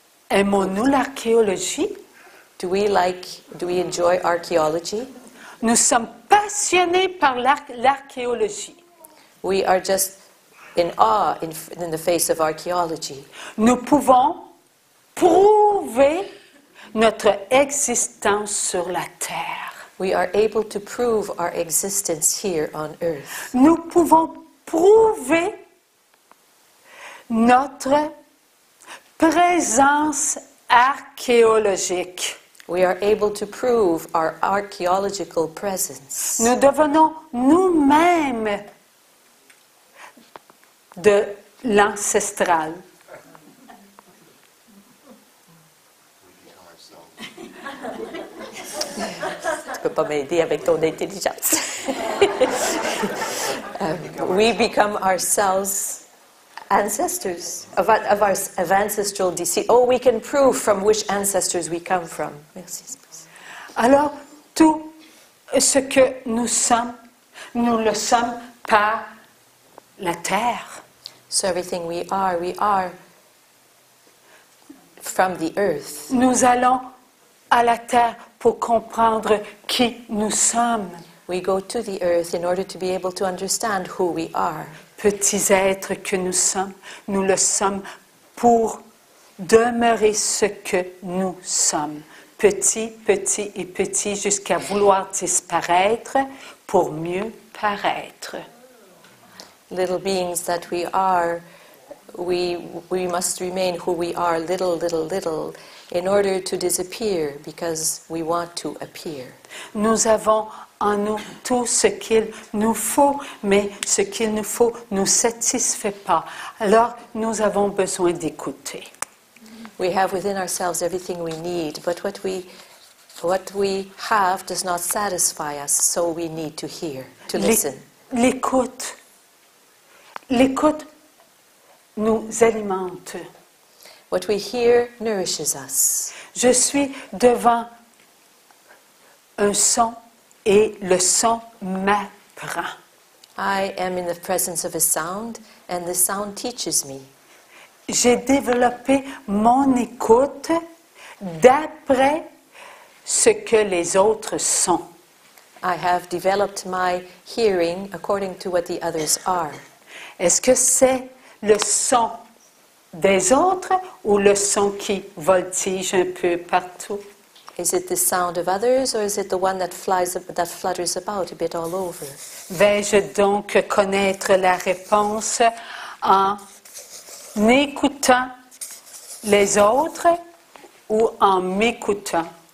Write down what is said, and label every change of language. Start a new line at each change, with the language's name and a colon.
French: Aimons-nous l'archéologie?
English: Do we enjoy archaeology?
French: Nous sommes passionnés par l'archéologie.
English: We are just in awe in the face of archaeology.
French: Nous pouvons prouver notre existence sur la terre.
English: We are able to prove our existence here on earth.
French: Nous pouvons prouver notre présence archéologique.
English: We are able to prove our archaeological presence.
French: Nous devenons nous-mêmes de l'ancestral. Tu peux pas m'aider avec ton intelligence.
English: We become ourselves ancestors of ancestral descent. Oh, we can prove from which ancestors we come from.
French: Merci. Alors, tout ce que nous sommes, nous le sommes par la terre.
English: So everything we are from the earth.
French: Nous allons à la terre pour comprendre qui nous sommes.
English: We go to the earth in order to be able to understand who we are.
French: Petits êtres que nous le sommes pour demeurer ce que nous sommes. Petit, petit et petit jusqu'à vouloir disparaître pour mieux paraître.
English: Little beings that we are, we must remain who we are, little, little, little, in order to disappear because we want to appear.
French: Nous avons en nous tout ce qu'il nous faut, mais ce qu'il nous faut ne nous satisfait pas. Alors, nous avons besoin d'écouter.
English: We have within ourselves everything we need, but what we have does not satisfy us, so we need to hear, to listen.
French: L'écoute nous alimente.
English: What we hear nourishes us.
French: Je suis devant un son et le son m'apprend.
English: I am in the presence of a sound, and the sound teaches me.
French: J'ai développé mon écoute d'après ce que les autres sont.
English: I have developed my hearing according to what the others are.
French: Est-ce que c'est le son des autres ou le son qui voltige un peu partout?
English: Is it the sound of others, or is it the one that flutters about a bit all over?
French: Vais-je donc connaître la réponse en écoutant les autres ou en m'écoutant?